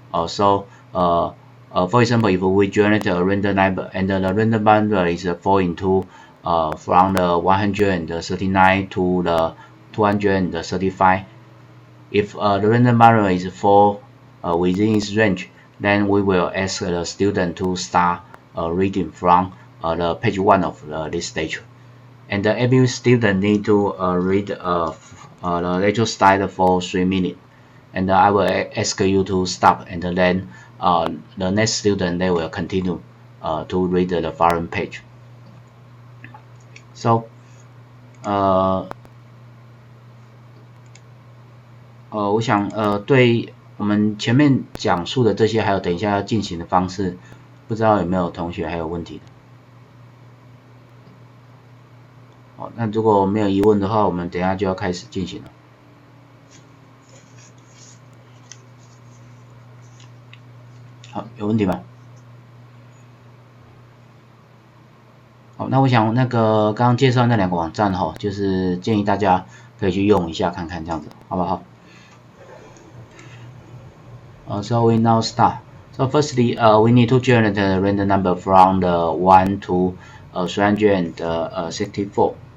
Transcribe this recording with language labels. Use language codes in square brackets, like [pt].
[en] So for example, if we generate a random number and the random number is 4 into from the 139 to the 235, if the random number is 4 within its range, then we will ask the student to start reading from the page 1 of this lecture. And every student need to read the lecture style for 3 minutes. And I will ask you to stop, and then the next student, they will continue to read the following page. [zh] So我想对我们前面讲述的这些，还有等一下要进行的方式，不知道有没有同学还有问题的？好，那如果没有疑问的话，我们等一下就要开始进行了。好，有问题吗？好，那我想那个刚刚介绍那2个网站哈，就是建议大家可以去用一下看看，这样子好不好？ [en] So we now start. So firstly, we need to generate a random number from the 1 to 364.